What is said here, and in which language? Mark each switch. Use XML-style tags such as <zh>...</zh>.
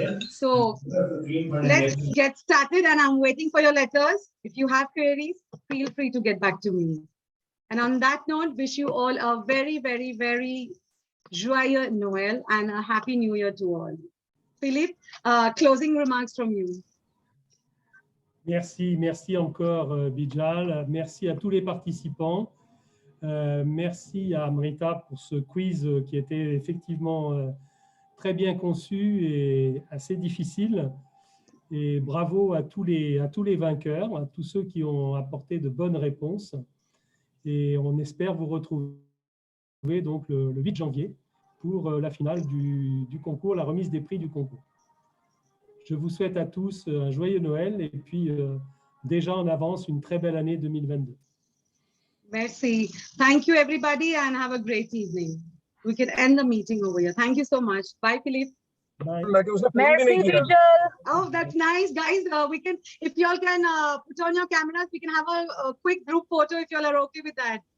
<en>So let's get started, and I'm waiting for your letters. If you have queries, feel free to get back to me. And on that note, wish you all a very, very, very</en> <fr>joyeux Noël</fr> <en>and a happy New Year to all. Philippe, closing remarks from you.</en> <fr>Merci, merci encore Bijal. Merci à tous les participants. Merci à Amrita pour ce quiz qui était effectivement très bien conçu et assez difficile. Et bravo à tous les vainqueurs, à tous ceux qui ont apporté de bonnes réponses. Et on espère vous retrouver donc le 8 janvier pour la finale du concours, la remise des prix du concours. Je vous souhaite à tous un joyeux Noël et puis déjà en avance une très belle année 2022. Merci.</fr> <en>Thank you, everybody, and have a great evening. We can end the meeting over here. Thank you so much. Bye, Philippe. Bye.</en> <fr>Merci, Viejo.</fr> <en>Oh, that's nice, guys. We can, if y'all can put on your cameras, we can have a quick group photo if y'all are okay with that.</en>